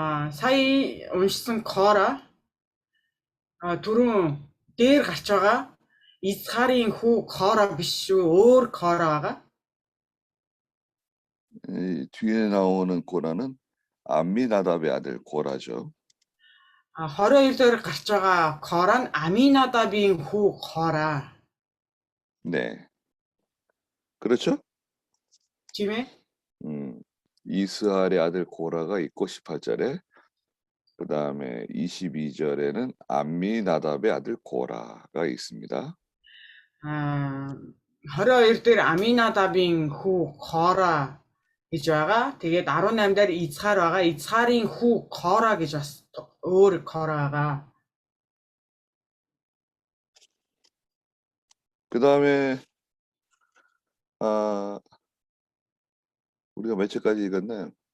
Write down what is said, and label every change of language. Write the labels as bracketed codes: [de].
[mn] Сая уншсан Кора түрүүн дээр гарч байгаа Изхарын хүү Кора биш шүү, өөр Кора байгаа. [ko] 뒤에 나오는 고라는 암미나답의 아들 고라죠. [mn] 22 дээр гарч байгаа Кора нь Аминадабын хүү Кора. [ko] 네. 그렇죠? [mn] Тийм ээ? [ko] 이스라엘의 아들 고라가 있고 18절에 그 다음에 22절에는 암미나답의 아들 고라가 있습니다. [mn] 22 дээр Аминадабын хүү Кора гэж байгаа. Тэгээд 18 дээр Изхар байгаа. Изхарын хүү Кора гэж бас өөр Кора байгаа. [ko] 그 다음에 우리가 몇 절까지 읽었나요?